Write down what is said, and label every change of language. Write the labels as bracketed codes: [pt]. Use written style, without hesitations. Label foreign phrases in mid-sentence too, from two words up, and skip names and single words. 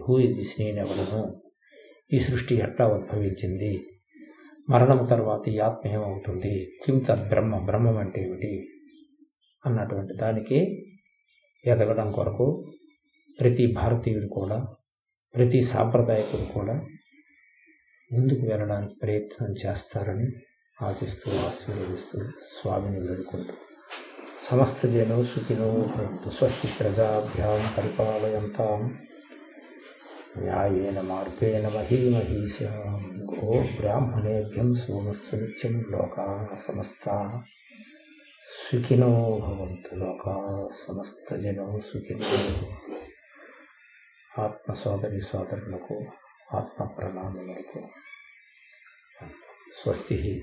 [en] who is this, [te] నేనెవడను, ఈ సృష్టి ఎట్లా ఉద్భవించింది, మరణం తర్వాత ఈ ఆత్మ ఏమవుతుంది, [sa] కిం తద్ బ్రహ్మ, [te] బ్రహ్మం అంటే ఏమిటి అన్నటువంటి దానికి ఎదగడం కొరకు ప్రతి భారతీయుడు కూడా, ప్రతి సాంప్రదాయకుడు కూడా ముందుకు వెళ్ళడానికి ప్రయత్నం చేస్తారని ఆశిస్తూ ఆశీర్వదిస్తూ స్వామిని వేడుకుంటూ [sa] సమస్త జనో సుఖినో భవంతు. స్వస్తి ప్రజాభ్యాం పరిపాలయంతాం న్యాయేన మార్గేణ మహీమహీషాం. గో బ్రాహ్మణేభ్యం సోమస్తు నిత్యం. లోకాః సమస్తాః సుఖినో భవంతు. లోకాః సమస్త జనో సుఖినో. [te] ఆత్మ సోదరి సోదరులకు ఆత్మ ప్రణామములకు స్వస్తి.